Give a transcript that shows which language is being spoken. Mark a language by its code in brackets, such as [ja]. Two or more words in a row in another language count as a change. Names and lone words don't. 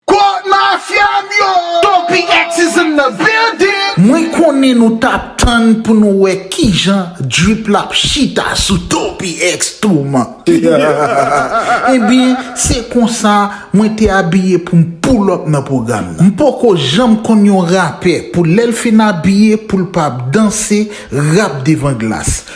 [en] Court Mafia, yo! Topi X is in the building! [ht] Mwen konnen nou t ap tann pou nou wè ki jan Drip l ap chita sou Topi X tou, man. Ebyen, se konsa, mwen te abiye pou m [en] pull up [ht] nan pwogram nan. M poko janm konn yon rapè pou lè l fin abiye pou l p ap danse, rap devan glas.